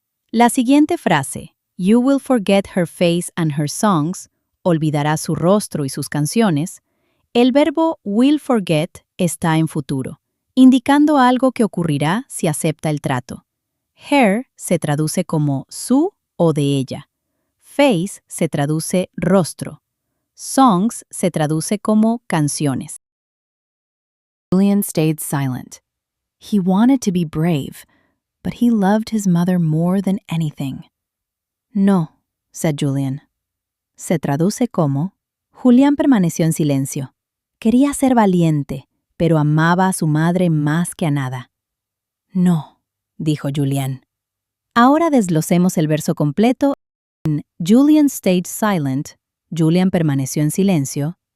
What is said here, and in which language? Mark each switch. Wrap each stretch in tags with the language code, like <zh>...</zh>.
<es>La siguiente frase,</es> <en>You will forget her face and her songs,</en> <es>olvidarás su rostro y sus canciones, el verbo will forget está en futuro, indicando algo que ocurrirá si acepta el trato. Her se traduce como su o de ella. Face se traduce rostro. Songs se traduce como canciones.</es> <en>Julian stayed silent. He wanted to be brave, but he loved his mother more than anything. No, said Julian.</en> <es>se traduce como Julián permaneció en silencio. Quería ser valiente, pero amaba a su madre más que a nada. No, dijo Julián. Ahora desglosemos el verso completo. En</es> <en>Julian stayed silent,</en> <es>Julian permaneció en silencio.</es>